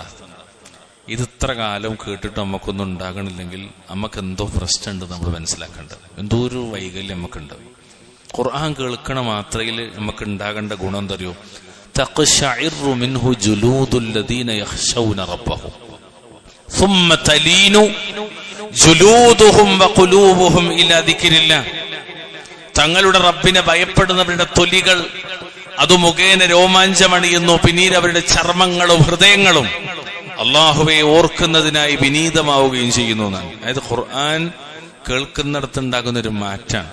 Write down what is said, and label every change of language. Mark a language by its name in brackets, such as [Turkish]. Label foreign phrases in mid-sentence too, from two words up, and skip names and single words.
[Malayalam] ഇത് ഇത്ര കാലം കേട്ടിട്ട് നമുക്കൊന്നും ഉണ്ടാകണില്ലെങ്കിൽ നമുക്ക് എന്തോ പ്രശ്നമുണ്ട് നമ്മൾ മനസ്സിലാക്കേണ്ടത്. എന്തോ ഒരു വൈകല്യം നമുക്കുണ്ട്. ഖുർആൻ കേൾക്കണ മാത്രയിൽ നമുക്ക് ഉണ്ടാകേണ്ട ഗുണം എന്തറിയോ? [Arabic] تقشعر منه جلود الذين يخشون ربهم ثم تلين جلودهم وقلوبهم إلى ذكر الله. [Malayalam] തങ്ങളുടെ റബ്ബിനെ ഭയപ്പെടുന്നവരുടെ തൊലികൾ അത് മുഖേന രോമാഞ്ചമണിയുന്നു. പിന്നീട് അവരുടെ ചർമ്മങ്ങളും ഹൃദയങ്ങളും അള്ളാഹുവെ ഓർക്കുന്നതിനായി വിനീതമാവുകയും ചെയ്യുന്നു എന്നാണ്. അതായത് ഖുർആൻ കേൾക്കുന്നിടത്തുണ്ടാകുന്ന ഒരു മാറ്റാണ്.